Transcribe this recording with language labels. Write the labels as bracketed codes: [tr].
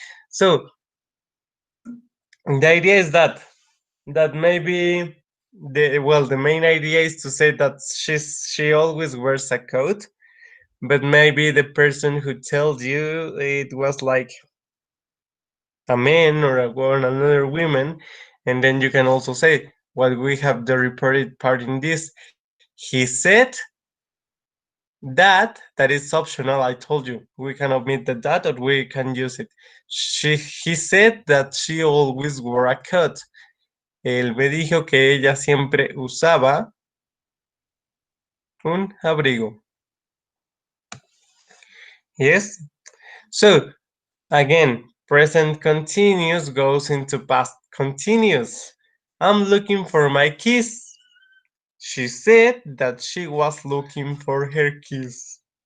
[en] So the idea is that maybe the main idea is to say that she always wears a coat, but maybe the person who tells you it was like a man or another woman, and then you can also say, well, we have the reported part in this. He said that is optional. I told you we can omit the that, or we can use it. He said that she always wore a coat. [es] Él me dijo que ella siempre usaba un abrigo. [en] Yes? So, again, present continuous goes into past continuous. I'm looking for my keys. She said that she was looking for her keys.